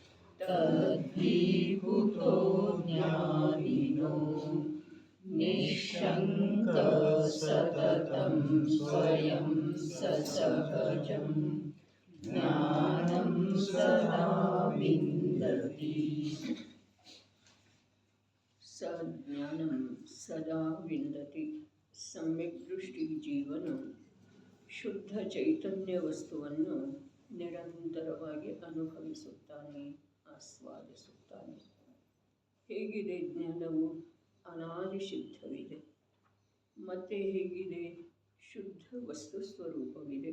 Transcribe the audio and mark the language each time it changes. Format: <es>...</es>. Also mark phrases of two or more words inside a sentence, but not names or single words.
<sa>ತದ್ವಿಭೂತೋ ಜ್ಞಾನಿನೋ ನಿಶ್ಶಂಕ ಸತತಂ ಸ್ವಯಂ ಸಸಹಜಂ ಜ್ಞಾನಂ ಸದಾ ವಿಂದತಿ. ಸಜ್ಞಾನಂ ಸದಾ ವಿಂದತಿ.</sa> <kn>ಸಮ್ಯಕ್ ದೃಷ್ಟಿ ಜೀವನು ಶುದ್ಧ ಚೈತನ್ಯ ವಸ್ತುವನ್ನು ನಿರಂತರವಾಗಿ ಅನುಭವಿಸುತ್ತಾನೆ, ಆಸ್ವಾದಿಸುತ್ತಾನೆ. ಹೇಗಿದೆ ಜ್ಞಾನವು? ಅನಾದಿ ಸಿದ್ಧವಿದೆ. ಮತ್ತೆ ಹೇಗಿದೆ? ಶುದ್ಧ ವಸ್ತು ಸ್ವರೂಪವಿದೆ.</kn>